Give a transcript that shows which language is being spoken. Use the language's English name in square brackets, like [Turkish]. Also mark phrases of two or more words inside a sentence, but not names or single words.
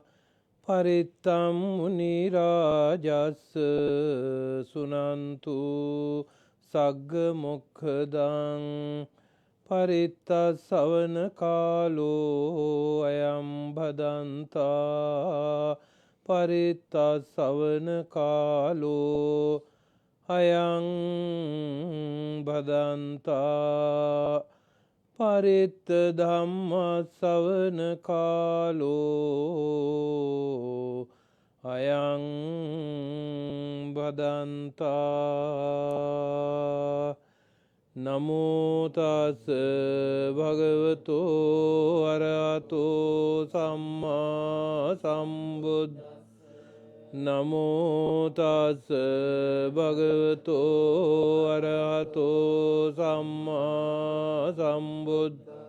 [Pali] පරිත්තම් මුනි රාජස්ස සුනන්තු සග්ග මොක්ඛදං පරිත්තස්සවන කාලෝ අයං භදන්තා පරිත්තස්සවන කාලෝ අයං භදන්තා පරිත්ත ධම්මස්සවන කාලෝ අයං භදන්තා නමෝ තස් භගවතෝ අරහතෝ සම්මා සම්බුද්ද නමෝ තස් භගවතෝ අරහතෝ සම්මා සම්බුද්ද